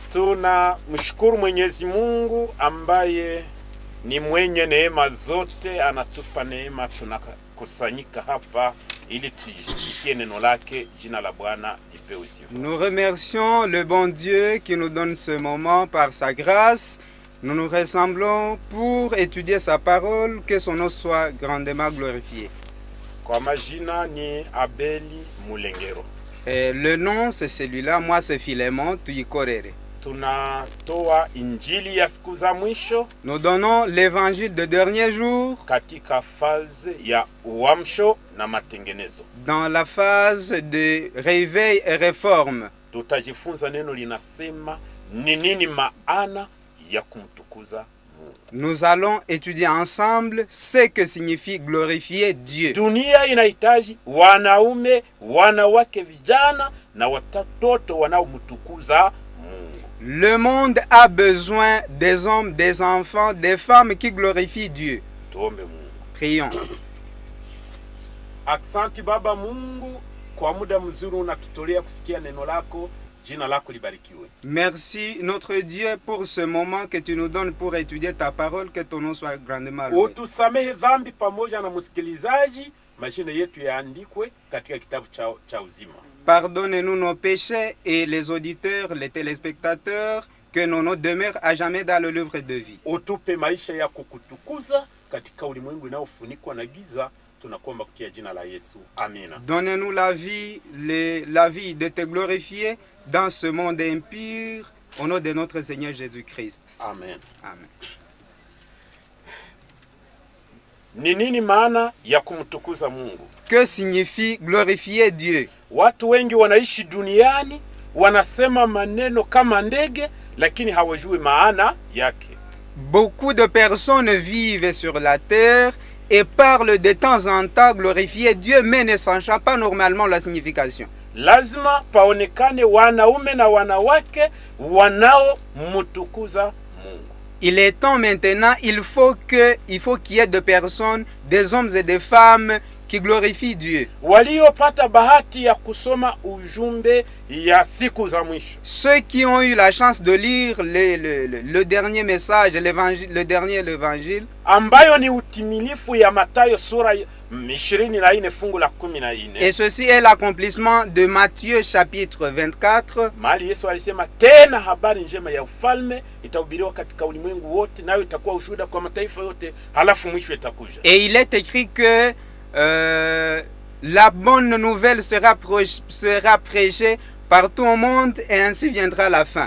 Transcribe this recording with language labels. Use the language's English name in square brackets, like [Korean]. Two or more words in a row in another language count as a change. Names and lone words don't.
[Swahili] Tuna mshukuru Mwenyezi Mungu ambaye ni mwenye neema zote, anatupa neema tunakusanyika hapa ili tusikie neno lake. Jina la Bwana lipewe sifa. [French] Nous remercions le bon Dieu qui nous donne ce moment par sa grâce. Nous nous rassemblons pour étudier sa parole, que son nom soit grandement glorifié. [Swahili] Kwa majina ni Abeli Mulengero. [French] Et le nom c'est celui-là, moi c'est Philémon Tuyikorere. [Swahili] Tunatoa injili ya siku za mwisho. [French] Nous donnons l'évangile de dernier jour [Swahili] Katika phase ya uamsho na matengenezo. [French] dans la phase de réveil et réforme. [Swahili] Tutajifunza neno linasema ni nini maana ya kumtukuza Mungu. [French] Nous allons étudier ensemble ce que signifie glorifier Dieu. [Swahili] Dunia inahitaji wanaume, wanawake, vijana na watoto wanaomtukuza Mungu. [French] Le monde a besoin des hommes, des enfants, des femmes qui glorifient Dieu. [Swahili] Tuombe Mungu. [French] Prions. [Swahili] Asante Baba Mungu kwa muda mzuri unatutolea kusikia neno lako. Jina lako libarikiwe. [French] Merci notre Dieu pour ce moment que tu nous donnes pour étudier ta parole, que ton nom soit grandement loué. [Swahili] Utusamehe dhambi pamoja na msikilizaji, majina yetu yaandikwe katika kitabu cha uzima. [French] Pardonne-nous nos péchés et les auditeurs, les téléspectateurs, que nos noms demeurent à jamais dans le livre de vie. [Swahili] Utupe maisha ya kukutukuza katika ulimwengu unaofunikwa na giza. Tunakuomba kutia jina la Yesu. Amina. [French] Donne-nous la vie de te glorifier dans ce monde impur, au nom de notre Seigneur Jésus-Christ. Amen. Amen. [Swahili] Ni nini maana ya kumtukuza Mungu? [French] Que signifie glorifier Dieu? [Swahili] Watu wengi wanaishi duniani, wanasema maneno kama ndege, lakini hawajui maana yake. [French] Beaucoup de personnes vivent sur la terre et parlent de temps en temps glorifier Dieu, mais ne sachant pas normalement la signification. [Swahili] Lazima paonekane wanaume na wanawake wanaomtukuza Mungu. [French] Il est temps maintenant, il faut qu'il y ait de personnes, des hommes et des femmes qui glorifient Dieu. [Swahili] Waliopata bahati ya kusoma ujumbe ya siku za mwisho. [French] Ceux qui ont eu la chance de lire le dernier message, le dernier évangile, [Swahili] ambayo ni utimilifu ya Mathayo sura 24 fungu la 14. [French] Et ceci est l'accomplissement de Matthieu chapitre 24. [Swahili] Mahali Yesu alisema tena habari njema ya ufalme itahubiriwa katika ulimwengu wote, nayo itakuwa ushuhuda kwa mataifa yote, halafu mwisho itakuja. [French] Et il est écrit que la bonne nouvelle sera prêchée partout au monde et ainsi viendra la fin.